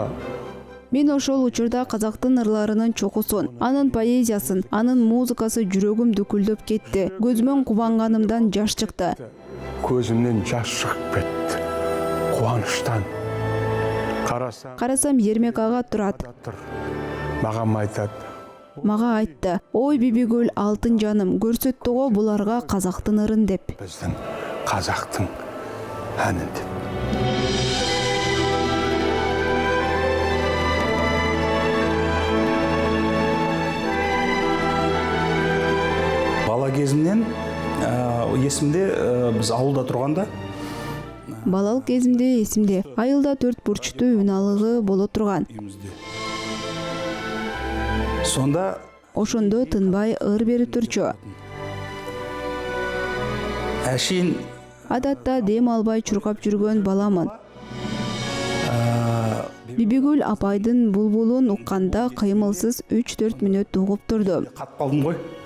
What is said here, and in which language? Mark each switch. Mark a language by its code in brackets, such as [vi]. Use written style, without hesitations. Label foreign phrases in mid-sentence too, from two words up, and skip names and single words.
[ky] Мен ошол учурда казактын ырларынын чокусун, анын поэзиясын, анын музыкасы жүрөгүм дүкүлдөп кетти. Көзүмөн кубанганымдан жаш чыкты. [kk] Көзімнен жас шығып кетті. қуаныштан. [ky] Карасам Ермек ага турат. [kk] Маған айтады. [ky] Мага айтты: "Ой Бибигүл, алтын жаным, көрсөттү го буларга казактын ырын" деп. [kk] Біздің қазақтың әнін деп. Бала кезімнен есімде біз ауылда тұрғанда [ky] Балалык кезимде эсимде. Айылда 4 бурчтуу үналыгы боло турган. [kk] үйімізде. Сонда [ky] Ошондо тынбай ыр берип турчу. [kk] әшейін [ky] Адатта дем албай чуркап жүргөн баламын. Бибигүл апайдын булбулун укканда кыймылсыз 3-4 мүнөт угуп турду. [kk] қатып қалдым ғой.